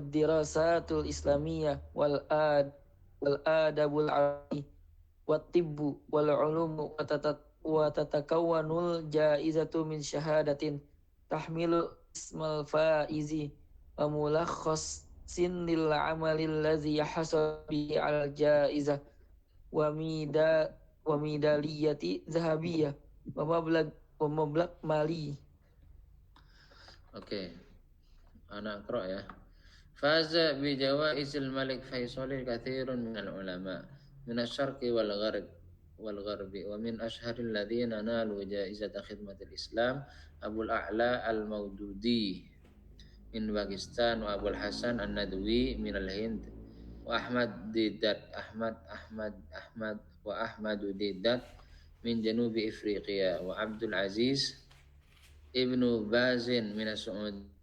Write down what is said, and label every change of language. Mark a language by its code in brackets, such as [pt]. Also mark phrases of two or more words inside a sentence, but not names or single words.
[ar] الدراسات الإسلامية والأدب العربي والطب والعلوم وتتكون الجائزة من شهادة تحمل اسم الفائز وملخص للعمل الذي يحصل به الجائزة وميدالية ذهبية ومبلغ مالي. [id] oke. Anak akra ya. [ar] فاز بجوائز الملك فيصل كثير من العلماء من الشرق والغرب ومن أشهر الذين نالوا جائزة خدمة الإسلام أبو الأعلى المودودي من باكستان وأبو الحسن الندوي من الهند وأحمد ديدات من جنوب أفريقيا وعبد العزيز ابن باز من السعود